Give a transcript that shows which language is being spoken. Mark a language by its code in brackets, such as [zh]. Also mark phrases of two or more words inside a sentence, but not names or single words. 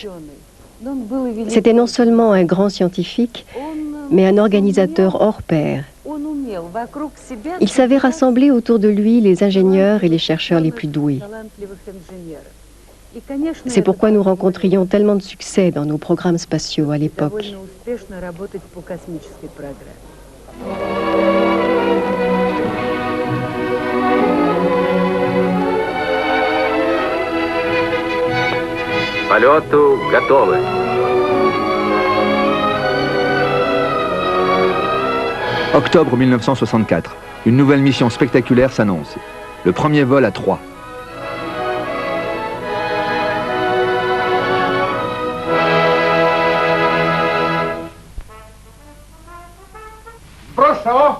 [fr] C'était non seulement un grand scientifique, mais un organisateur hors pair. Il savait rassembler autour de lui les ingénieurs et les chercheurs les plus doués. C'est pourquoi nous rencontrions tellement de succès dans nos programmes spatiaux à l'époque. [ru] Полету готовы. [fr] Octobre 1964, une nouvelle mission spectaculaire s'annonce. Le premier vol à 3. [ru] Сбросного!